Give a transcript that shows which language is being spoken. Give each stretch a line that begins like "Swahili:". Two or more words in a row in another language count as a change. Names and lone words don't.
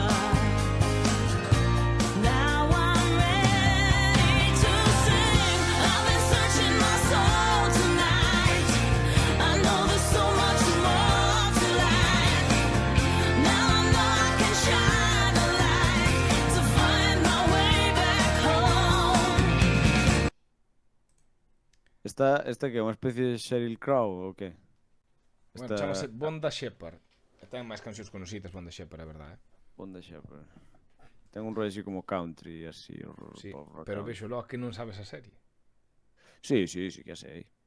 English: Now I'm ready to sing. I've been searching my soul tonight. I know there's so much more to life. Now I know I can shine a light to find my way back home.
Galician: Esta que é unha especie de Sheryl Crow ou que? Bueno, chamase Bonda Shepherd. E ten máis cancións conocidas Bonda Shepherd, a verdade. Bonda Shepherd. Ten un rollo así como country, así. Sí,
English: pop rock
Galician: pero country. vexo logo que non sabes a serie. Sí que a sei.